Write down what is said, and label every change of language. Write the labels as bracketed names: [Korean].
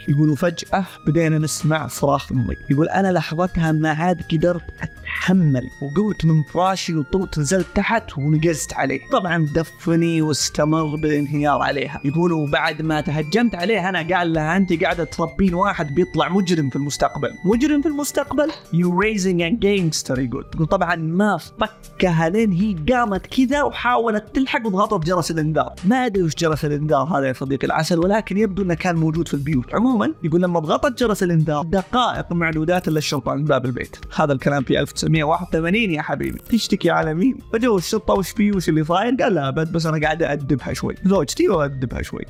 [Arabic] يقول فجأة بدينا نسمع صراخ أمي. يقول أنا لحظتها ما عاد قدرت أتحمل، وقلت من فراشي وطلت نزلت تحت ونقزت عليه. طبعا دفني واستمر بالانهيار عليها. يقول وبعد ما تهجمت عليه أنا، قال لها أنت قاعدة تربين واحد بيطلع مجرم في المستقبل. مجرم في المستقبل؟ [English] You're raising a gangster. [Arabic] يقول طبعا ما فكها لين هي قامت كذا وحاولت تلحق وضغطت جرس الانذار. ما أدري وش جرس الانذار هذا يا صديقي العسل، ولكن يبدو أنه كان موجود في البيوت. عموما يقول لما ضغطت جرس الانذار دقائق معدودات إلا الشرطة عند باب البيت. هذا الكلام في 1981 يا حبيبي. تشتكي على مين؟ فجو الشرطة وش فيه وش اللي صاير؟ قال لها أبد، بس أنا قاعد أدبها شوي، زوجتي وأدبها شوي.